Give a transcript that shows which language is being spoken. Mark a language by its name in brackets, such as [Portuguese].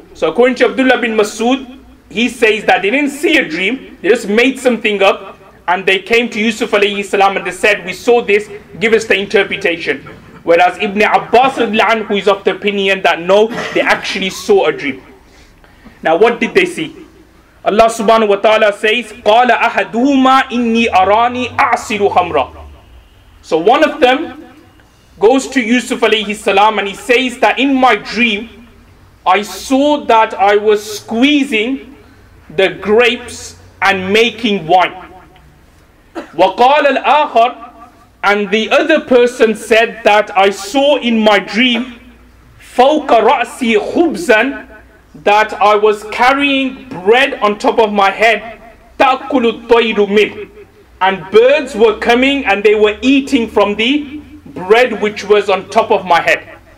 [English] So according to Abdullah bin Mas'ud, he says that they didn't see a dream, they just made something up, and they came to Yusuf alayhi salam and they said, "We saw this, give us the interpretation." Whereas Ibn Abbas who is of the opinion that no, they actually saw a dream. Now what did they see? Allah subhanahu wa ta'ala says, [Arabic] قَالَ أَحَدُهُمَا إِنِّي أَرَانِي أَعْصِرُ خَمْرًا. [English] So one of them goes to Yusuf alayhi salam and he says that in my dream, I saw that I was squeezing the grapes and making wine. [Arabic] وَقَالَ الْآخَرُ, [English] and the other person said that I saw in my dream [Arabic] فَوْقَ رَأْسِي خُبْزًا, [English] that I was carrying bread on top of my head, [Arabic] تَأْكُلُ الطَّيْرُ مِنْ, [English] and birds were coming and they were eating from the bread which was on top of my head.